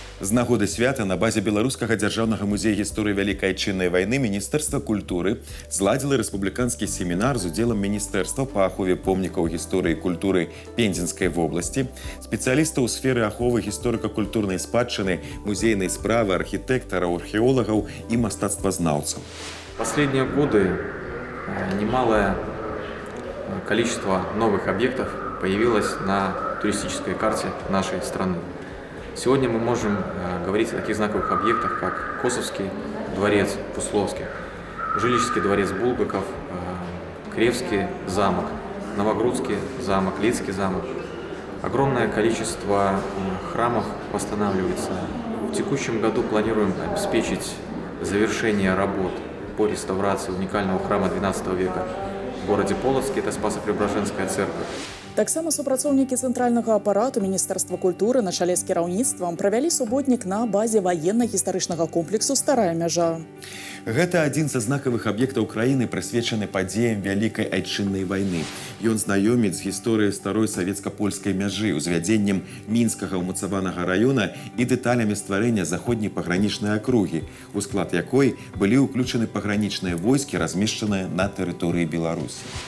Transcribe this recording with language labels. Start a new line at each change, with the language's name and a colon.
Belarusian: З нагоды свята на базе Беларускага дзяржаўнага музея гісторыі Вялікай Айчыннай вайны Міністэрства культуры зладзіла рэспубліканскі семінар з удзелам Міністэрства па ахове помнікаў гісторыі і культуры Пензенскай вобласці, спецыялістаў у сферы аховы гісторыка-культурнай спадчыны, музейнай справы, архітэктараў, археолагаў і мастацтвазнаўцаў.
Russian: Последние годы немалое количество новых объектов появилось на туристической карте нашей страны. Сегодня мы можем говорить о таких знаковых объектах, как Косовский дворец Пусловских, Жилищский дворец Булгаков, Кревский замок, Новогрудский замок, Лидский замок. Огромное количество храмов восстанавливается. В текущем году планируем обеспечить завершение работ по реставрации уникального храма XII века в городе Полоцке, это Спасо-Преображенская церковь.
Belarusian: Таксама супрацоўнікі цэнтральнага апарату Міністэрства культуры на чале з кіраўніцтвам правялі суботнік на базе ваенна-гістарычнага комплексу «Старая мяжа». Гэта адзін са знакавых аб'ектаў краіны, прысвечаны падзеям Вялікай Айчыннай вайны. Ён знаёміць з гісторыяй старой савецка-польскай мяжы, узвядзеннем мінскага ўмацаванага раёна і дэталямі стварэння заходняй пагранічнай акругі, у склад якой былі ўключаны пагранічныя войскі, размешчаныя на тэрыторыі Беларусі.